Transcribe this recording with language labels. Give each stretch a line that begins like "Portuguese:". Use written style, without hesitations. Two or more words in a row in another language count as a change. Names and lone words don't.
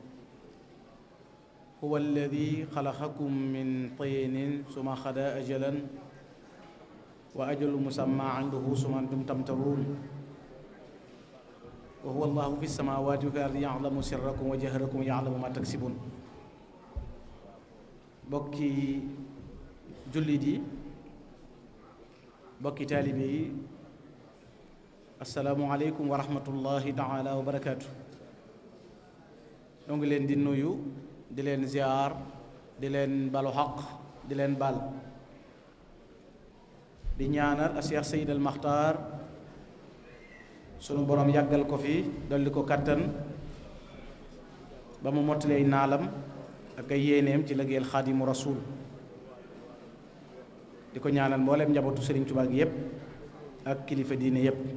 Arabic: هو الذي خلقكم من طين ثم قضى أجلا وأجل مسمى عنده ثم أنتم تمترون وهو الله في السماوات وفي الأرض يعلم سركم وجهركم يعلم ما تكسبون
Wolof: bokki jullit yi bokki taalibe yi
Arabic: السلام عليكم ورحمة الله تعالى وبركاته.
Wolof: ñoo ngi leen di nuyu di leen ziar di leen balu xaq di leen bal di ñaanal a Cheikh Seyd al Maxtaar sunu borom yàggal ko fi dolli ko kattan ba mu mottalee naalam ak ay yéeneem ci liggéeyal
Arabic: خادم الرسول
Wolof: di ko ñaanal mbooleem njabootu Sëriñ Tuubaa gi yépp ak kilifa diine yépp